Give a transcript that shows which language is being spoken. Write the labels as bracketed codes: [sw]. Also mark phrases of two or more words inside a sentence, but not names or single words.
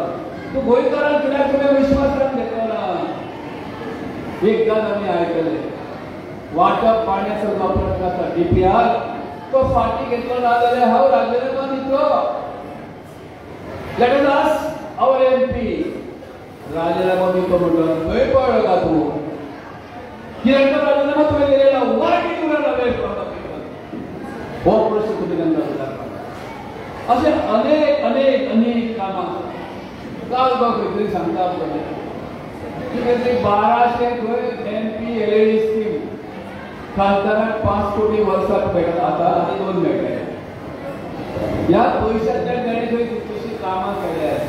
[kok] तूं गोंयकारांक कित्याक तुवें विश्वासांत घेतलो ना एकदां आमी आयकले वाटप पाण्याचो जो प्रश्न आसा डीपीआर तो फाटी घेतलो ना जाल्यार हांव राजीनामा दितलो [en] let us ask our MP [kok] राजीनामा दितो म्हणून खंय पळलो का तूं कित्याक तो राजीनामा तुवें दिलेला [en] why did you run away from the people [kok] हो प्रश्न [mr] तुम्ही त्यांना विचारला [kok] असे अनेक अनेक अनेक कामां काल खंय तरी सांगता पळय की खंय तरी 1200 खंय MP LED स्कीम खासदाराक 5 कोटी वर्साक मेळटा आतां आनी 2 मेळटा. ह्या पयशांतल्यान ताणें खंय कितलीशीं कामां केल्यात.